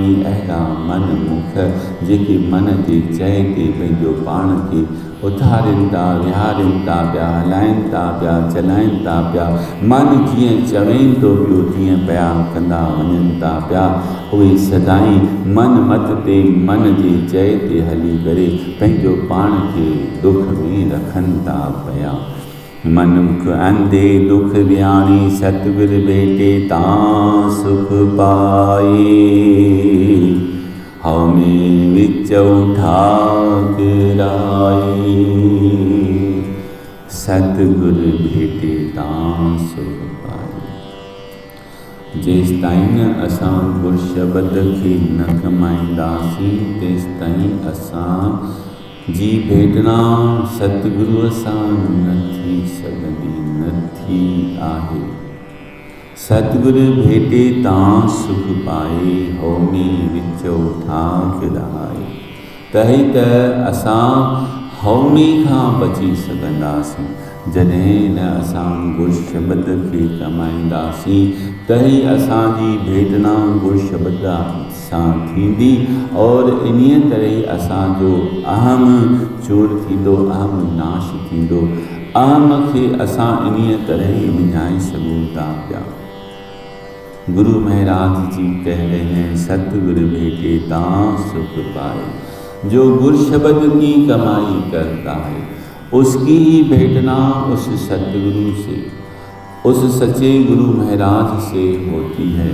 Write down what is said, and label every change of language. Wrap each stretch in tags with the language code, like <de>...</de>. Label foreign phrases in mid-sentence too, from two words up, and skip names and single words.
<sd>अहिड़ा मनमुख जेके मन जे चए ते पंहिंजो पाण खे उथारिनि था, विहारिनि था पिया, हलाइनि था पिया, चलाइनि था पिया। मन जीअं चवेनि थो पियो तीअं पिया कंदा वञनि था पिया। उहे सदाई मन मत ते, मन जे चए ते हली करे पंहिंजो पाण खे दुख में रखनि था पिया।</sd> <pa>ਮਨਮੁਖ ਅੰਧੇ ਦੁਖ ਵਿਆਣੀ, ਸਤਗੁਰ ਭੇਟੇ ਤਾਂ ਸੁਖ ਪਾਏ। ਹਮੈਂ ਵਿਚੌ ਠਾਕਰਾਏ, ਸਤਗੁਰ ਭੇਟੇ ਤਾਂ ਸੁਖ ਪਾਏ।</pa> <sd>जेसि ताईं न असां गुर शब्द खे न कमाईंदासीं, तेसि ताईं असां जी भेटना सतगुरूअ सां न थी सघंदी, न थी आहे।</sd> <pa>ਸਤਗੁਰੁ ਭੇਟੇ ਤਾਂ ਸੁਖ ਪਾਏ, ਹੋਮੀ ਵਿਚੋ ਠਾਕਰਾਏ।</pa> <sd>तही त असां हौमी खां बची सघंदासीं। जॾहिं न असां गुर शब्द खे कमाईंदासीं, तही असांजी भेटना गुर शब्द सां थींदी। और इन्हीअ तरह असांजो अहम चूर थींदो, अहम नाश थींदो। अहम खे असां इन्हीअ तरह विञाए सघूं था पिया।</sd> <hi>गुरु महाराज जी कह रहे हैं,</hi> <pa>ਸਤਗੁਰੁ ਭੇਟੇ ਤਾਂ ਸੁਖ ਪਾਏ।</pa> <hi>जो गुर शब्द की कमाई करता है, उसकी ही भेटना उस सतगुरु से, उस सच्चे गुरु महाराज से होती है।</hi>